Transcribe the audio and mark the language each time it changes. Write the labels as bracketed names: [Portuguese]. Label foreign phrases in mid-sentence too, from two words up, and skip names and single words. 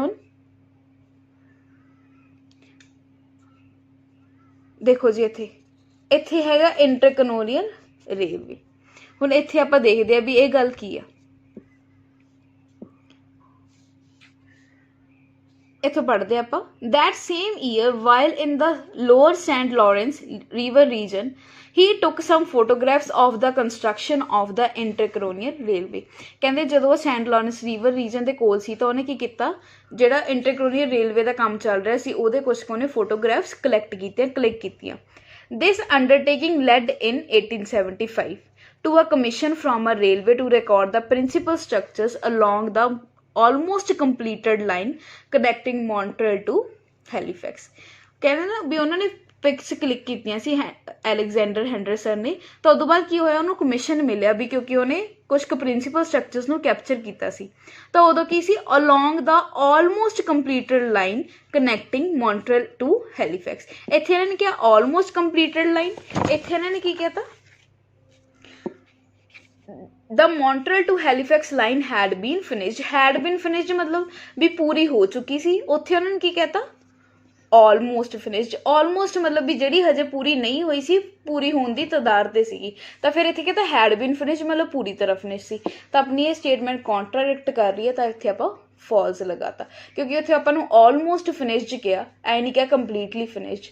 [Punjabi] ਹੁਣ ਦੇਖੋ ਜੀ ਇੱਥੇ ਹੈਗਾ [English] intercolonial railway. [Punjabi] ਹੁਣ ਇੱਥੇ ਆਪਾਂ ਦੇਖਦੇ ਆ ਵੀ ਇਹ ਗੱਲ ਕੀ ਆ। ਇੱਥੋਂ ਪੜ੍ਹਦੇ ਆਪਾਂ, [English] that same year while in the lower St. Lawrence river region he took some photographs of the construction of the intercolonial railway। [Punjabi] ਕਹਿੰਦੇ ਜਦੋਂ ਉਹ [English] Saint Lawrence river region [Punjabi] ਦੇ ਕੋਲ ਸੀ ਤਾਂ ਉਹਨੇ ਕੀ ਕੀਤਾ, ਜਿਹੜਾ [English] intercolonial railway [Punjabi] ਦਾ ਕੰਮ ਚੱਲ ਰਿਹਾ ਸੀ ਉਹਦੇ ਕੁਛ ਕੁ ਉਹਨੇ [English] photographs collect [Punjabi] ਕੀਤੀਆਂ, ਕਲਿੱਕ ਕੀਤੀਆਂ। [English] This undertaking led in 1875 to a commission from a railway to record the principal structures along the almost completed line connecting Montreal to Halifax। [Punjabi] ਕਹਿੰਦੇ ਨਾ ਵੀ ਉਹਨਾਂ ਨੇ [English] pics click [Punjabi] ਕੀਤੀਆਂ ਸੀ ਅਲੈਗਜ਼ੈਂਡਰ ਹੈਂਡਰਸਨ ਨੇ, ਤਾਂ ਉਦੋਂ ਬਾਅਦ ਕੀ ਹੋਇਆ, ਉਹਨੂੰ ਕਮਿਸ਼ਨ ਮਿਲਿਆ ਵੀ ਕਿਉਂਕਿ ਉਹਨੇ ਕੁਛ ਕੁ [English] principal structures [Punjabi] ਨੂੰ ਕੈਪਚਰ ਕੀਤਾ ਸੀ। ਤਾਂ ਉਦੋਂ ਕੀ ਸੀ, [English] along the almost completed line connecting Montreal to Halifax. [Punjabi] ਇੱਥੇ ਇਹਨਾਂ ਨੇ ਕਿਹਾ [English] almost completed line, [Punjabi] ਇੱਥੇ ਇਹਨਾਂ ਨੇ ਕੀ ਕਹਿਤਾ, [English] the Montreal to Halifax line had been finished। had been finished [Punjabi] ਮਤਲਬ ਵੀ ਪੂਰੀ ਹੋ ਚੁੱਕੀ ਸੀ। ਉੱਥੇ ਉਹਨਾਂ ਨੇ ਕੀ ਕਹਿਤਾ, [English] almost finished. [Punjabi] ਆਲਮੋਸਟ ਮਤਲਬ ਵੀ ਜਿਹੜੀ ਹਜੇ ਪੂਰੀ ਨਹੀਂ ਹੋਈ ਸੀ, ਪੂਰੀ ਹੋਣ ਦੀ ਤਦਾਦ ਤੇ ਸੀਗੀ। ਤਾਂ ਫਿਰ ਇੱਥੇ ਕਹਿੰਦਾ [English] had been finished [Punjabi] ਮਤਲਬ ਪੂਰੀ ਤਰ੍ਹਾਂ ਫਿਨਿਸ਼ ਸੀ। ਤਾਂ ਆਪਣੀ ਇਹ [English] statement contradict [Punjabi] ਕਰ ਰਹੀ ਹੈ, ਤਾਂ ਇੱਥੇ ਆਪਾਂ ਫਾਲਸ ਲਗਾਤਾ, ਕਿਉਂਕਿ ਉੱਥੇ ਆਪਾਂ ਨੂੰ [English] almost finished [Punjabi] ਕਿਹਾ, ਐ ਨਹੀਂ ਕਿਹਾ [English] completely finished.